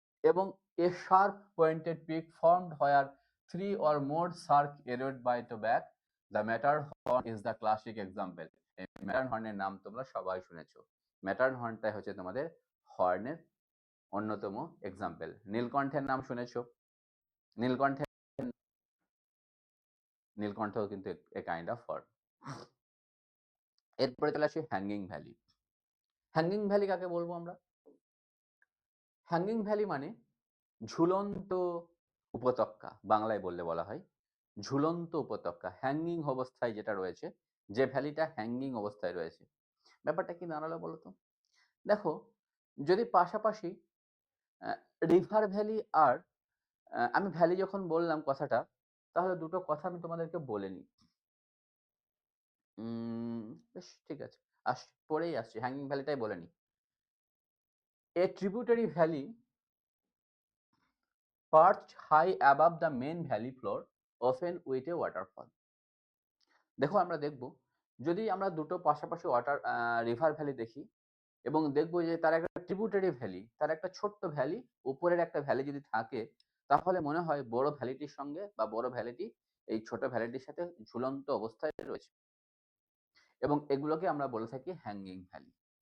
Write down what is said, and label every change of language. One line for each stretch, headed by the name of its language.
English: এবং a sharp pointed peak formed where three or more shark erode by the back. The Matterhorn is the classic example.
Bangla: এই ম্যাটারহর্নের নাম তোমরা সবাই শুনেছো। ম্যাটারহর্নটাই হচ্ছে তোমাদের হর্নের অন্যতম এক্সাম্পল। নীলকণ্ঠের নাম শুনেছো? নীলকণ্ঠের নীলকণ্ঠও কিন্তু
English: A kind of horn.
Bangla: এরপরে চলে আসি হ্যাঙ্গিং ভ্যালি। হ্যাঙ্গিং ভ্যালি কাকে বলবো আমরা? হ্যাঙ্গিং ভ্যালি মানে ঝুলন্ত উপত্যকা, বাংলায় বলা হয় ঝুলন্ত উপত্যকা। হ্যাঙ্গিং অবস্থায় যেটা রয়েছে, যে ভ্যালিটা হ্যাঙ্গিং অবস্থায় রয়েছে। ব্যাপারটা কি দাঁড়ালো বলো তো? দেখো যদি পাশাপাশি রিভার ভ্যালি আর আমি ভ্যালি যখন বললাম কথাটা, তাহলে দুটো কথা আমি তোমাদেরকে বলে নিই। বেশ ঠিক আছে, পরেই আসছি, হ্যাঙ্গিং ভ্যালিটাই বলে নিই।
English: A tributary valley perched high above the main valley floor, often with a waterfall.
Bangla: দেখো আমরা দেখব, যদি আমরা দুটো পাশাপাশি রিভার ভ্যালি দেখি এবং দেখব যে তার একটা ট্রিবিউটারি ভ্যালি, তার একটা ছোট্ট ভ্যালি, উপরের একটা ভ্যালি যদি থাকে, তাহলে মনে হয় বড় ভ্যালিটির সঙ্গে বা বড় ভ্যালিটি এই ছোট ভ্যালিটির সাথে ঝুলন্ত অবস্থায় রয়েছে এবং এগুলোকে আমরা বলে থাকি হ্যাঙ্গিং ভ্যালি।